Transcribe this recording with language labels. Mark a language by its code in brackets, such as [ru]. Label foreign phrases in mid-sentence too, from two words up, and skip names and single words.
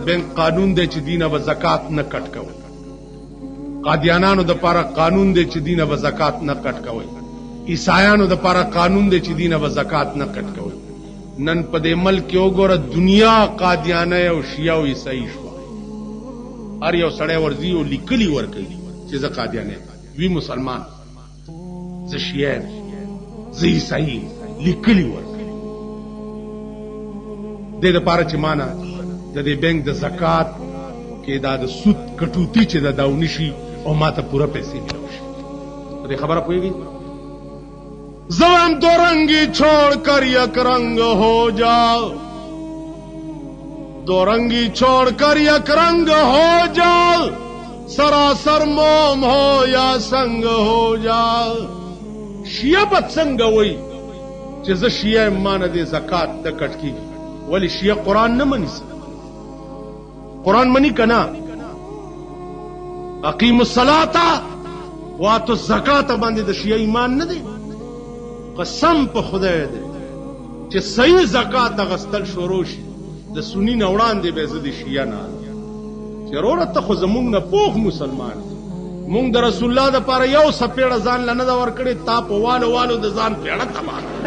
[ps] بینک قانون دی چې دینه به زکات نه کټ کوئ قادیانانو دپاره قانون دی چې دینه به زکات نه کټ کوئ عیسایانو دپاره قانون دی چې دینه به زکات نه کټ کوئ نن په دې ملک کې وګوره دنیا قادیانه او شیعه او عیسائی شوه هر یو سړی ورځي او لیکلي ورکوي چې زه قادیانه وی مسلمان زه شیعه زه عیسائی لیکلي ورکوي دې دپاره چې مانه د دې بینک د زکات کې دا د سود کټوتي چې دا ونشي او ما ته پوره پیسې ملو شي په دې خبره پوهېږئ زم [ur] دو رنگی چھوڑ کر یک رنگ ہو جاؤ دو رنگی چھوڑ کر یک رنگ ہو جاؤ سراسر موم ہو یا سنگ ہو جاؤ [ps] شیعه بد څنګه وایي چې زه شیعه یم ما نه دې زکات نه کټ کېږي ولې شیعه قرآن نه مني قرآن مني که نه [ar] اقیموا الصلاة واتوا الزکات [ps] باندې د شیعه ایمان نه دی قسم په خدای دی چې صحیح زکات اخیستل شروع شي د سني نه وړاندې به زه د شیعه نه چې وروره ته خو زمونږ نه پوخ مسلمان مونږ د رسول الله دپاره یو څپېړه ځان له نه ده ورکړې تا په والو والو د ځان پېړه تباه